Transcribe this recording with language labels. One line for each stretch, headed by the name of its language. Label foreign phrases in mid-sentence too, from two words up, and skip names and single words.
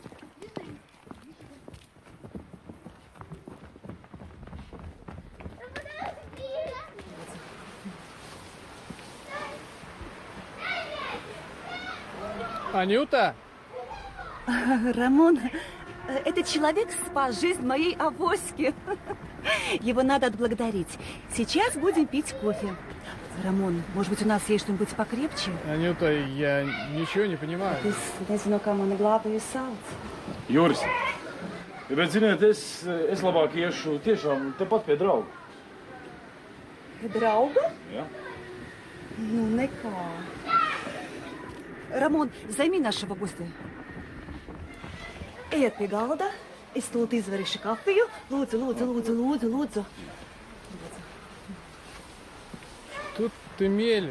Russian: Анюта? Рамон, этот человек спас жизнь моей авоськи. Его надо отблагодарить. Сейчас будем пить кофе. Рамон, может быть, у нас есть что-нибудь покрепче? Анюта, я ничего не понимаю.
Latvian: Es nezinu, kā mani glābēja sauc. Juris, bet ziniet, es labāk iešu tiešām tepat pie drauga. Drauga? Jā. Ну, nekā.
Russian: Рамон, займи нашего гостя.
Latvian: Ejiet pie galda. Es tūlīt izvarīšu kafiju. Lūdzu.
Russian: Тут ты мелешь.